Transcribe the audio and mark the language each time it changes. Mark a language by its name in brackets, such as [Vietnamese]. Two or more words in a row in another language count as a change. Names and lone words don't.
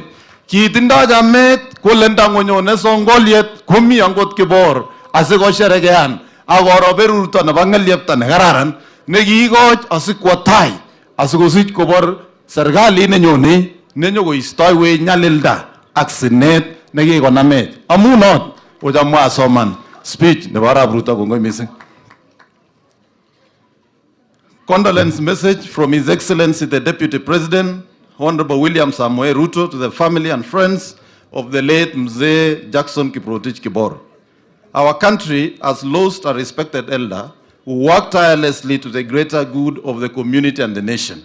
[Kalenjin] Kitindoi chamet kole ndangonyone songoliet komi angot Kibor asikosherekean akoro berurto nebo ng'elyepta nekararan nekiikoch asikwo tai asikosich kobor serikalit nenyone nenyokoistoiwech nyalilda ak sinet nekikonamech. Amu not ochamwa asoman speech nebo Arap Ruto. Kongoi mising. [English] Condolence message from His Excellency the Deputy President, Honorable William Samoei Ruto, to the family and friends of the late Mzee Jackson Kiprotich Kibor. Our country has lost a respected elder who worked tirelessly to the greater good of the community and the nation.